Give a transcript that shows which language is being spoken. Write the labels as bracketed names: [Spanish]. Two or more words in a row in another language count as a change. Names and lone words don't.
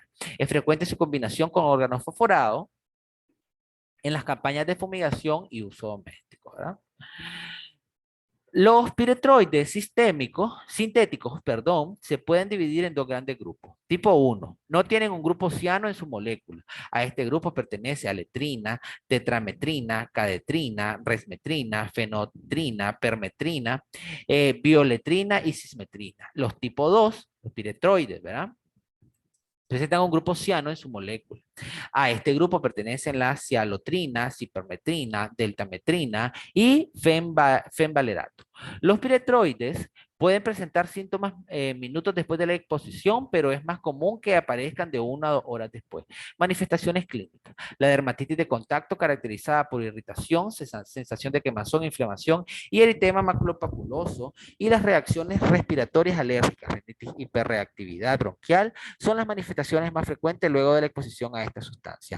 [Spanish] Es frecuente su combinación con órganos fosforados en las campañas de fumigación y uso doméstico, ¿verdad? Los piretroides sintéticos, se pueden dividir en dos grandes grupos. Tipo 1, no tienen un grupo ciano en su molécula. A este grupo pertenece aletrina, tetrametrina, cadetrina, resmetrina, fenotrina, permetrina, bioletrina y cismetrina. Los tipo 2, los piretroides, ¿verdad? Presentan un grupo ciano en su molécula. A este grupo pertenecen la cialotrina, cipermetrina, deltametrina y fenvalerato. Los piretroides pueden presentar síntomas minutos después de la exposición, pero es más común que aparezcan de 1 a 2 horas después. Manifestaciones clínicas. La dermatitis de contacto caracterizada por irritación, sensación de quemazón, inflamación y eritema maculopapuloso y las reacciones respiratorias alérgicas, rinitis, hiperreactividad bronquial, son las manifestaciones más frecuentes luego de la exposición a esta sustancia.